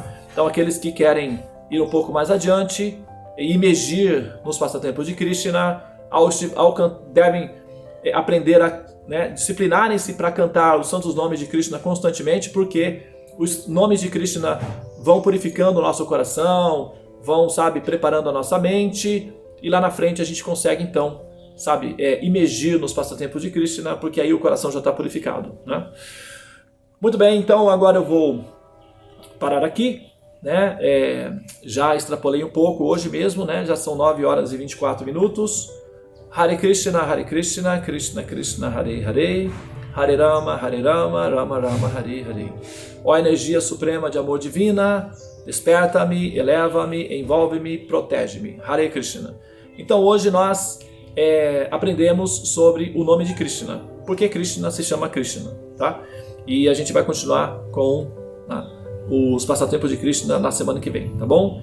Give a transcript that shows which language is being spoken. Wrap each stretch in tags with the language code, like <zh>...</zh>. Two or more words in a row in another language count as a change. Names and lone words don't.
<pt>Então aqueles que querem ir um pouco mais adiante e imergir nos passatempos de Krishna, devem aprender a, né, disciplinarem-se para cantar os santos nomes de Krishna constantemente, porque os nomes de Krishna vão purificando o nosso coração, vão, sabe, preparando a nossa mente, e lá na frente a gente consegue então, sabe, imergir nos passatempos de Krishna, porque aí o coração já está purificado, né? Muito bem, então agora eu vou parar aqui, né? Já extrapolei um pouco hoje mesmo, né? Já são 9 horas e 24 minutos. Hare Krishna, Krishna Krishna, Hare Hare, Hare Rama, Rama Rama, Hare Hare. Ó energia suprema de amor divina, desperta-me, eleva-me, envolve-me, protege-me. Hare Krishna. Então hoje nós aprendemos sobre o nome de Krishna. Por que Krishna se chama Krishna, tá? E a gente vai continuar com os passatempos de Krishna na semana que vem, tá bom?</pt>